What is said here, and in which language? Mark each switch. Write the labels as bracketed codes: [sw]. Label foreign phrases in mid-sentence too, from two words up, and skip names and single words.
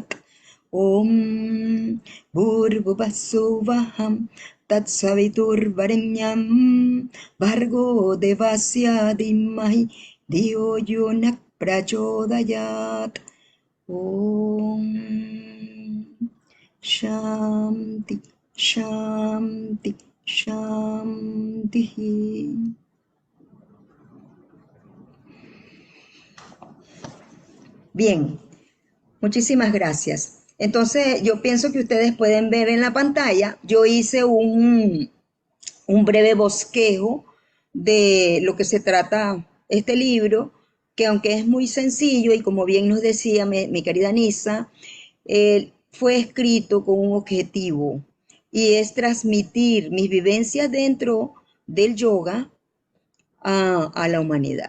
[sa] ॐ भूर्भुवः स्वः तत्सवितुर्वरेण्यं भर्गो देवस्य धीमहि धियो यो नः प्रचोदयात्. ॐ शान्तिः शान्तिः शान्तिः. [es] Bien, muchísimas gracias. Entonces, yo pienso que ustedes pueden ver en la pantalla, yo hice un breve bosquejo de lo que se trata este libro, que aunque es muy sencillo y como bien nos decía mi querida Nisa, fue escrito con un objetivo y es transmitir mis vivencias dentro del yoga a la humanidad.